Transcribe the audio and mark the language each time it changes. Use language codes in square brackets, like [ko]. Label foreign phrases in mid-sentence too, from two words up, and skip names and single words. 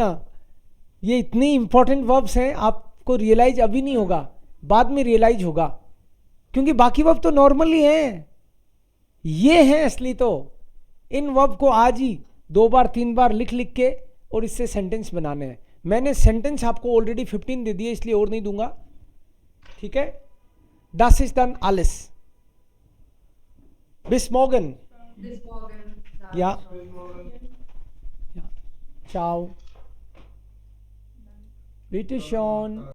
[hi] ये इतनी इंपॉर्टेंट वर्ब्स हैं, आपको रियलाइज अभी नहीं होगा, बाद में रियलाइज होगा, क्योंकि बाकी वर्ब तो नॉर्मल ही हैं. ये है असली। तो इन वर्ब को आज ही 2 बार 3 बार लिख लिख के और इससे सेंटेंस बनाने हैं। मैंने सेंटेंस आपको ऑलरेडी 15 दे दिए, इसलिए और नहीं दूंगा, ठीक है। [de] Das ist dann alles. Bis morgen. Bis morgen. Ja. Ciao. Bitte schon.